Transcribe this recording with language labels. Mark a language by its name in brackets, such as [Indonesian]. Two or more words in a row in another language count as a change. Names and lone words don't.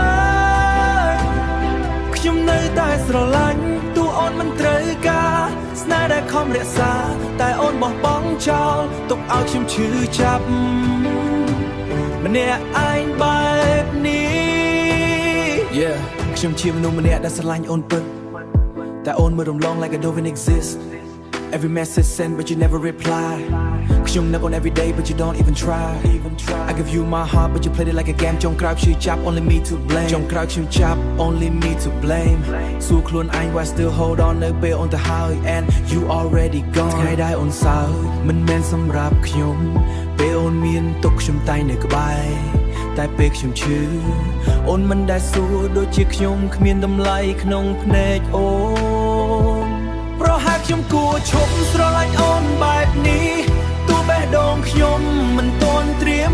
[Khmer] ខ្ញុំនៅតែស្រឡាញ់ទោះអូនមិនត្រូវការស្នេហ៍ដែលខំរក្សាតែអូនបោះបង់ចោលទុកឲ្យខ្ញុំឈឺចាប់ម្នាក់ឯងបែបនេះ ខ្ញុំជាមនុស្សម្នាក់ដែលស្រឡាញ់អូនពិតតែអូនមើលរំលង [English] like I don't even exist Every message sent but you never reply [Khmer] ខ្ញុំនឹកអូន [English] every day but you don't even try I give you my heart but you played it like a game [Khmer] ចុងក្រោយឈឺចាប់ [English] only me to blame [Khmer] ចុងក្រោយខ្ញុំចាប់ [English] only me to blame [Khmer] សួរខ្លួនឯង [English] why still hold on [Khmer] នៅពេលអូនទៅហើយ [English] and you already [Khmer] gone ថ្ងៃដែលអូនសើចមិនមែនសម្រាប់ខ្ញុំពេលអូនមានទុកខ្ញុំតែនៅក្បែរតែពេលខ្ញុំឈឺអូនមិនដែលសួរដូចជាខ្ញុំគ្មានតម្លៃក្នុង ភ្នែកអូនប្រហែលខ្ញុំគួរឈប់ស្រឡាញ់អូនបែបនេះទោះបេះដូងខ្ញុំមិនទាន់ត្រៀម